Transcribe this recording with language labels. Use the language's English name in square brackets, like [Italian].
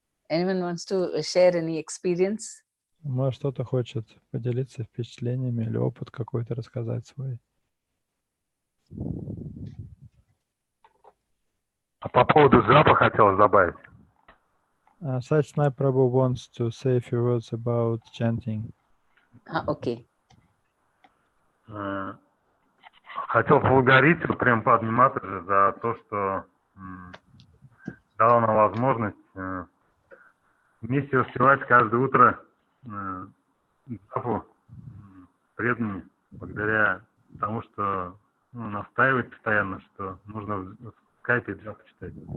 [English] Anyone wants to share any experience? [Russian] Может, кто-то хочет поделиться впечатлениями или опыт какой-то рассказать свой. А по поводу джапа хотелось добавить. [English] Сачнай Прабhu wants to say a few words about chanting. Okay. [Russian] Хотел поблагодарить Према Падмини за то, что дала нам возможность вместе воспевать каждое утро джапу преданными, благодаря тому, что настаивает постоянно, что нужно в скайпе джапу читать.